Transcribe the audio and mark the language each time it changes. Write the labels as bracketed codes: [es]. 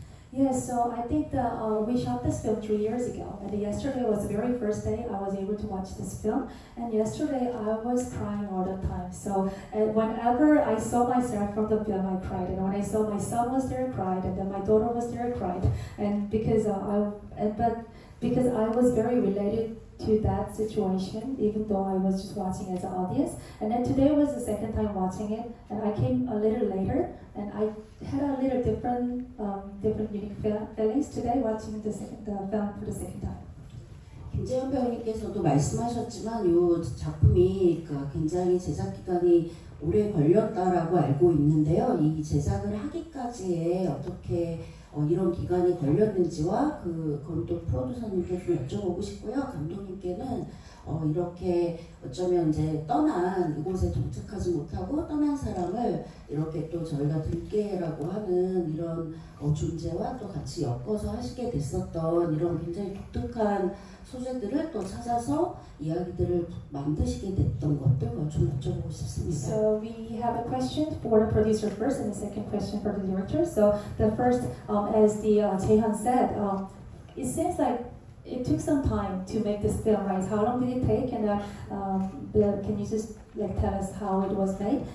[en] Yes, so I think that we shot this film 3 years ago, and yesterday was the very first day I was able to watch this film, and yesterday I was crying all the time. So whenever I saw myself from the film, I cried, and when I saw my son was there, I cried, and then my daughter was there, I cried, and because I was very related to that situation, even though I was just watching as an audience. And then today was the second time watching it, and I came a little later, and I had a little different unique feelings today watching the film for the second time. [ko] 김재현 배우님께서도 말씀하셨지만 이 작품이 굉장히 제작 기간이 오래 걸렸다라고 알고 있는데요. 이 제작을 하기까지에 어떻게 이런 기간이 걸렸는지와 그건 또 프로듀서님께 좀 여쭤보고 싶고요. 감독님께는 이렇게 어쩌면 이제 이곳에 도착하지 못하고 떠난 사람을 이렇게 또 저희가 들깨라고 하는 이런 존재와 또 같이 엮어서 하시게 됐었던 이런 굉장히 독특한 소재들을 또 찾아서 이야기들을 만드시게 됐던 것들 좀 여쭤보고 싶습니다. [en] So we have a question for the producer first, and the second question for the director. So the first, as the Jaehyun said, it seems like it took some time to make this film, right? How long did it take? And can you just tell us how it was made?